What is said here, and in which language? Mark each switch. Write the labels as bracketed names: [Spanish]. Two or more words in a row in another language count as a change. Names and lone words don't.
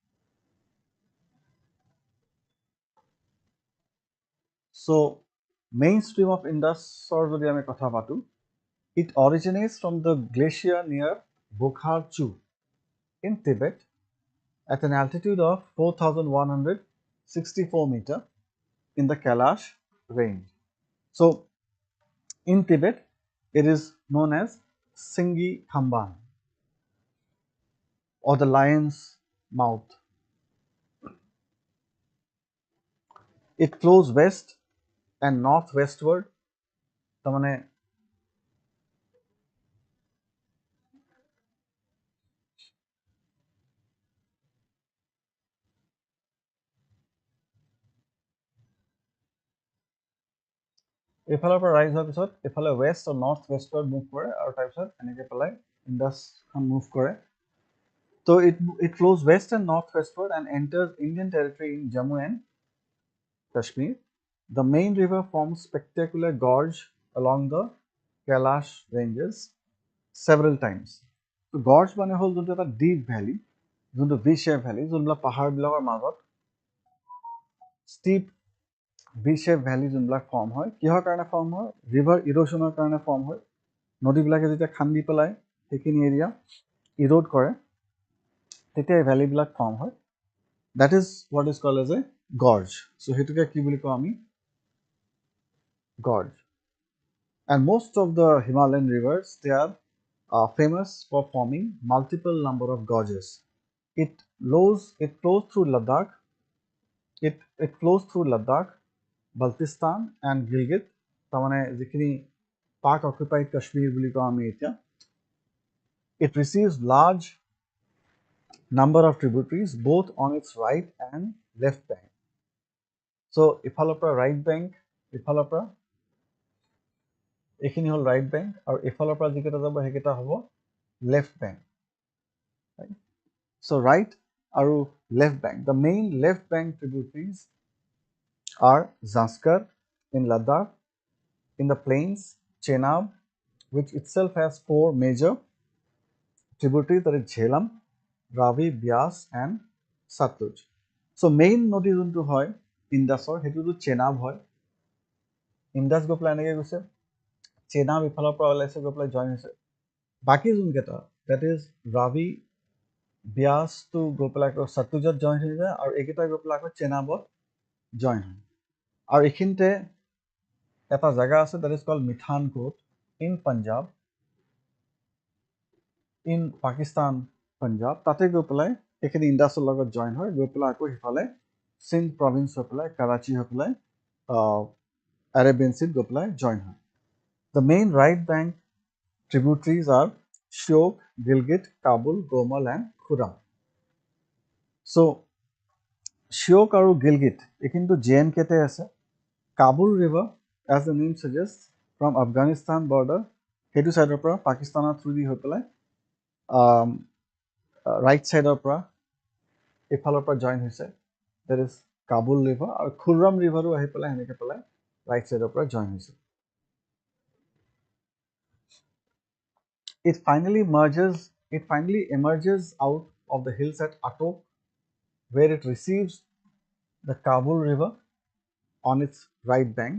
[English] so mainstream of Indus or [Assamese] যদি আমি কথা পাতো [English] it originates from the glacier near Bokhachu in Tibet at an altitude of 4164 meter in the Kailash range so in Tibet it is known as Singi Khamban or the lion's mouth it flows west and northwestward tamane [Assamese] এফালৰ পৰা ৰাইজ হোৱাৰ পিছত এফালে west or northwestward move কৰে আৰু তাৰ পিছত এনেকৈ পেলাই Indus খন move কৰে [English] so it flows west and northwestward and enters Indian territory in Jammu and Kashmir the main river forms spectacular gorge along the Kailash ranges several times. So gorge [Assamese] মানে হল যোনটো এটা [English] deep valley, [Assamese] যোনটো [English] V-shaped valley, [Assamese] যোনবিলাক পাহাৰবিলাকৰ মাজত [English] steep V-shaped valley [Assamese] যোনবিলাক ফৰ্ম হয়, কিহৰ কাৰণে ফৰ্ম হয়? [English] river erosion [Assamese] কাৰণে ফৰ্ম হয়। নদীবিলাকে যেতিয়া খান্দি পেলাই সেইখিনি এৰিয়া ইৰোড কৰে, তেতিয়া এই ভ্যালিবিলাক ফৰ্ম হয়। [English] That is what is called as a gorge. [Assamese] So সেইটোকে কি বুলি কওঁ আমি? [English] Gorge. And most of the Himalayan rivers, they are famous for forming multiple number of gorges. It flows through Ladakh. It flows through Ladakh, Baltistan and Gilgit. [Assamese] তাৰমানে যিখিনি পাক [English] occupied Kashmir [Assamese] বুলি কওঁ আমি এতিয়া। [English] It receives large number of tributaries both on its right and left bank. [Assamese] So ইফালৰ পৰা [English] right bank, [Assamese] ইফালৰ পৰা এইখিনি হল [English] right bank, [Assamese] আৰু ইফালৰ পৰা যিকেইটা যাব সেইকেইটা হ'ব [English] left bank. Right? So right আৰু left bank. The main left bank tributaries are Zanskar in Ladakh, in the plains, Chenab, which itself has 4 major tributaries, that is Jhelum, Ravi, Byas and Satluj. So main [Assamese] নদী যোনটো হয় ইন্দাছৰ, সেইটোতো চেনাব হয়। ইন্দাছ গৈ পেলাই এনেকৈ গৈছে, চেনাব ইফালৰ পৰা ওলাইছে গৈ পেলাই জইন হৈছে। বাকী যোনকেইটা, [English] that is Ravi, Byas [Assamese] to গৈ পেলাই আকৌ সতলুজত জইন হৈ যায়, আৰু এইকেইটা গৈ পেলাই আকৌ চেনাবত জইন হয়। আৰু এইখিনিতে এটা জাগা আছে, [English] that is called Mithankot in Punjab, in Pakistan, Punjab, [Assamese] তাতে গৈ পেলাই এইখিনি ইন্দাছৰ লগত জইন হয়, গৈ পেলাই আকৌ সিফালে সিন্ধ প্ৰভিন্স হৈ পেলাই কৰাচী হৈ পেলাই Arabian Sea গৈ পেলাই জইন হয়। [English] The main right bank tributaries are Shyok, Gilgit, Kabul, Gomal and Khurram. [Assamese] So Shyok আৰু Gilgit এইখিনিতো JNK তে আছে। [English] Kabul River, as the name suggests, from Afghanistan border, [Assamese] সেইটো সাইডৰ পৰা পাকিস্তানৰ থ্ৰু দি হৈ পেলাই [English] right side [Assamese] পৰা ইফালৰ পৰা জইন হৈছে, [English] that is Kabul River, [Assamese] আৰু Khurram River আহি পেলাই এনেকৈ পেলাই [English] right side [Assamese] পৰা জইন হৈছে। [English] It finally emerges out of the hills at Atok, where it receives the Kabul River on its right bank.